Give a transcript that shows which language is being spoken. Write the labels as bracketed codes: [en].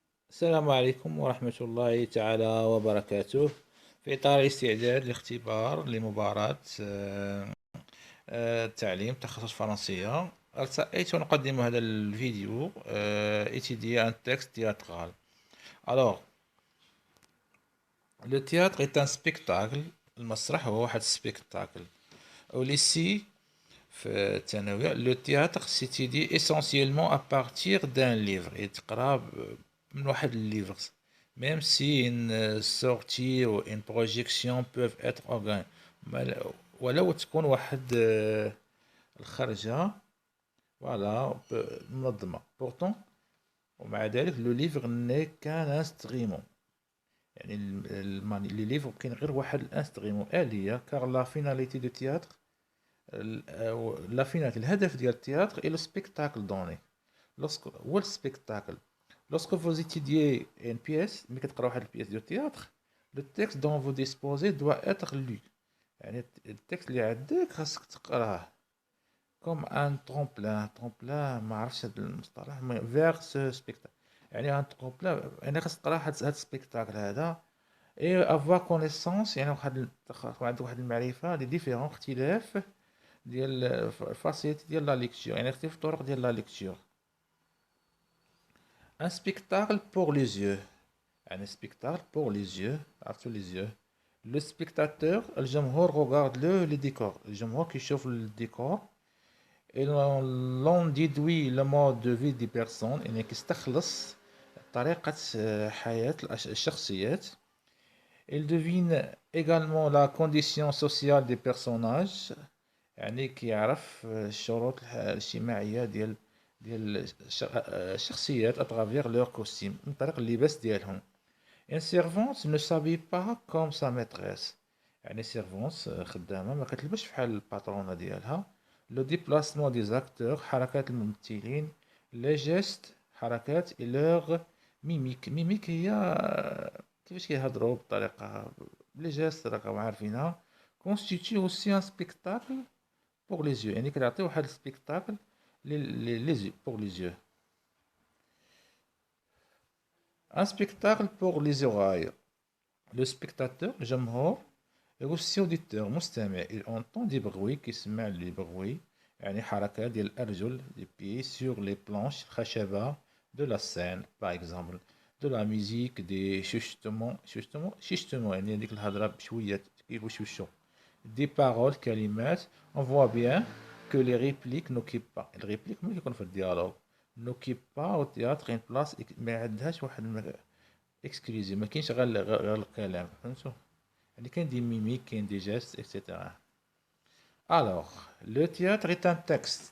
[ar] السلام عليكم ورحمة الله تعالى وبركاته. في إطار استعداد لاختبار لمباراة التعليم تخصص فرنسية، ارتأيت أن أقدم هذا الفيديو [fr] étudier un texte théâtral. Alors, le théâtre est un spectacle. [ar] المسرح هو واحد spectacle. أو [fr] ici [ar] في الثانوية [fr] le théâtre s'étudie essentiellement à partir d'un livre. [ar] يتقرا من واحد livre. [fr] Même si une sortie ou une projection peuvent être organisées. [ar] ولو تكون واحد الخرجة voilà منظمة. [fr] Pourtant [ar] ومع ذلك [fr] le livre n'est qu'un instrument. [ar] يعني [fr] les livres [ar] كاين غير واحد الانستغيمون آلية [fr] car la finalité du théâtre la finalité [ar] الهدف ديال التياتر [fr] est le spectacle donné. [ar] هو السبيكتاكل. [fr] Lorsque vous étudiez une pièce, [ar] ملي كتقراو واحد البيèce ديال التياتر, [fr] le texte dont vous disposez doit être lu. [ar] يعني التكست اللي عندك خاصك تقراه [fr] comme un tremplin [ar] ما عرفتش هذا المصطلح [fr] vers ce spectacle. [ar] يعني [fr] un tremplin [ar] يعني خاصك تقرا هاد السبيكتاكل هذا [fr] et avoir connaissance [ar] يعني عندك واحد المعرفة دي ديفيرون اختلاف ديال الفاسيلتي ديال لا ليكتور يعني اختلاف الطرق ديال لا ليكتور. [fr] Un spectacle pour les yeux. Un spectacle pour les yeux, [ar] عرفتو [fr] les yeux. Le spectateur [ar] الجمهور [fr] regarde le décor. [ar] الجمهور كيشوف الديكور [fr] et l'on déduit le mode de vie des personnes [ar] يعني كيستخلص طريقة حياة الشخصيات. [fr] Il devine également la condition sociale des personnages [ar] يعني كيعرف الشروط الاجتماعية ديال الشخصيات [fr] à travers leur costume [ar] من طريق اللباس ديالهم. [fr] Une servante ne s'habille pas comme sa maîtresse. [ar] يعني servante خدامة ما كتلبسش بحال الباترونة ديالها. [fr] Le déplacement des acteurs [ar] حركات الممثلين. [fr] Les gestes [ar] حركات [fr] et leur mimique. [ar] mimique هي كيفاش كيهضروا بطريقة les gestes راكم عارفينها. [fr] Constitue aussi un spectacle pour les yeux. [ar] يعني كتعطي واحد السبيكتاكل [fr] les yeux pour les yeux. Un spectacle pour les oreilles. Le spectateur, [ar] الجمهور, [fr] est aussi auditeur, [ar] مستمع. [fr] Il entend des bruits [ar] كيسمع لي bruits يعني حركات ديال الأرجل [fr] des pieds sur les planches [ar] الخشبة [fr] de la scène par exemple. De la musique, des chuchotements [ar] يعني هذيك الهضرة بشوية كيوشوشو. [fr] Des paroles [ar] كلمات. [fr] On voit bien que les répliques n'occupent pas. Les répliques [ar] ملي كيكون في الديالوج [fr] n'occupent pas au théâtre une place [ar] ما عندهاش واحد exclusive ما كاينش غير الكلام فهمتوا يعني كاين دي ميميك كاين دي جيست etc. [fr] Alors le théâtre est un texte.